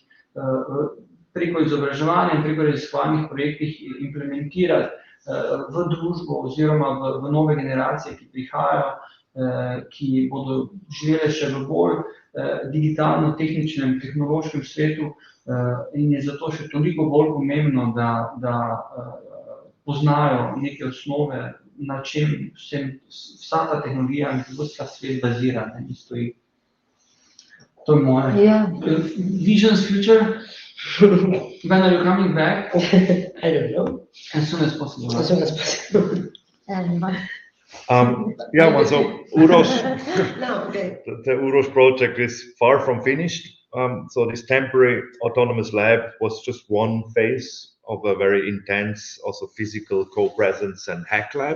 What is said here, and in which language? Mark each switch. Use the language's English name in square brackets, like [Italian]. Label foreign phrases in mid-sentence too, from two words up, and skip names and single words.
[Slovenian] preko izobraževanja in preko raziskovalnih projektih implementirati v družbo oziroma v nove generacije, ki prihajajo, ki bodo živele še v bolj digitalno, tehničnem, tehnološkem svetu in je zato še toliko bolj pomembno, da poznajo neke osnove, na čem vsa ta tehnologija in vsa svet bazira in stoji. To je moje. [English] Yeah. Vision's future? When are you coming back? I don't know. As soon as possible. As soon as possible. And So Uroš, No, okay. the Uroš project is far from finished. So this temporary autonomous lab was just one phase of a very intense, also physical co-presence and hack lab.